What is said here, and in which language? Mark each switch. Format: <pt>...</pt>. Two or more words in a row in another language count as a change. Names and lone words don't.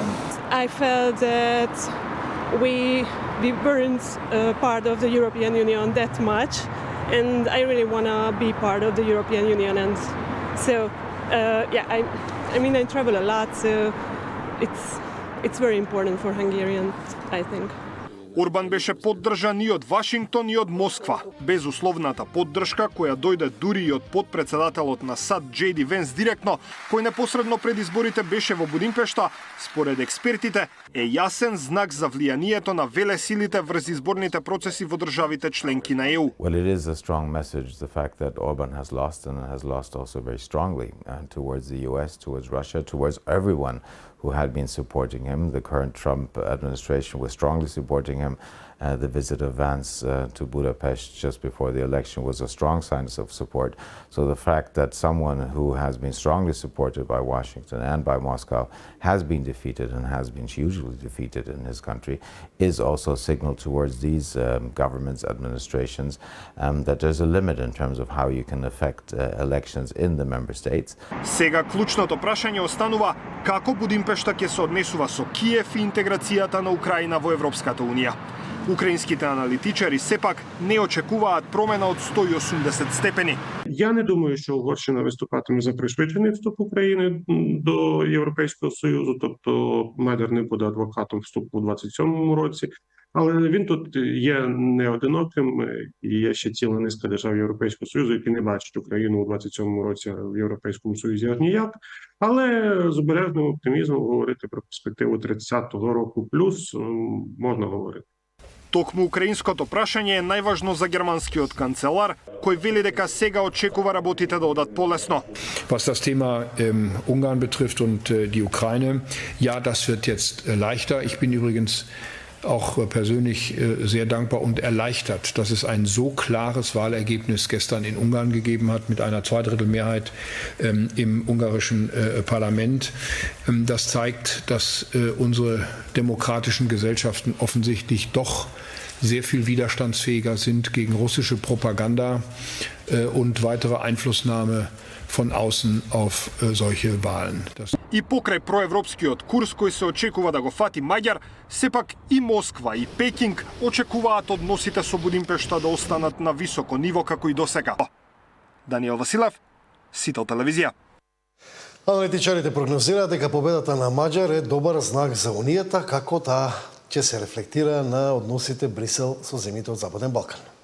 <en>I felt that we weren't part of the European Union that much, and I really want to be part of the European Union. And so, I travel a lot, so it's very important for Hungarians, I think.</en> <mk>Орбан беше поддржан и од Вашингтон и од Москва. Безусловната поддршка која дојде дури и од подпредседателот на САД J.D. Венс директно, кој непосредно пред изборите беше во Будимпешта, според експертите, е јасен знак за влијанието на велесилите врз изборните процеси во државите членки на ЕУ.</mk> <en>Well, it is a strong message, the fact that Orban has lost and has lost also very strongly towards the US, towards Russia, towards everyone who had been supporting him. The current Trump administration was strongly supporting him. The visit of Vance to Budapest just before the election was a strong sign of support. So the fact that someone who has been strongly supported by Washington and by Moscow has been defeated and has been hugely defeated in his country is also a signal towards these governments, administrations, that there's a limit in terms of how you can affect elections in the member states.</en> <mk>Сега клучното прашање останува како Будимпешта ќе се однесува со Киев и интеграцијата на Украина во Европската унија. Украинските аналитичари сепак не очекуваат промена од 180 степени.</mk> <uk>Я не думаю, що Угорщина виступатиме за пришвидшений вступ України до Європейського Союзу, тобто Маďar не буде адвокатом вступу у 27-му році, але він тут є не одиноким, і є ще ціла низка держав Європейського Союзу, які не бачать Україну у 27-му році в Європейському Союзі аж ніяк, але з обережним оптимізмом говорити про перспективу 30-го року плюс можна говорити.</uk> <mk>Токму украинското прашање е најважно за германскиот канцелар, кој вели дека сега очекува работите да одат полесно.</mk> <de>Was das Thema Ungarn betrifft und die Ukraine, ja, das wird jetzt leichter. Ich bin übrigens auch persönlich sehr dankbar und erleichtert, dass es ein so klares Wahlergebnis gestern in Ungarn gegeben hat mit einer Zweidrittelmehrheit im ungarischen Parlament. Das zeigt, dass unsere demokratischen Gesellschaften offensichtlich doch sehr viel widerstandsfähiger sind gegen russische Propaganda und weitere Einflussnahme von außen auf solche Wahlen.</de> <mk>И покрај проевропскиот курс кој се очекува да го фати Маѓар, сепак и Москва и Пекинг очекуваат односите со Будимпешта да останат на високо ниво како и досега. Даниел Василев, Сител телевизија. Аналитичарите прогнозираат дека победата на Маѓар е добар знак за Унијата, како таа ќе се рефлектира на односите Брисел со земјите од Западен Балкан.</mk>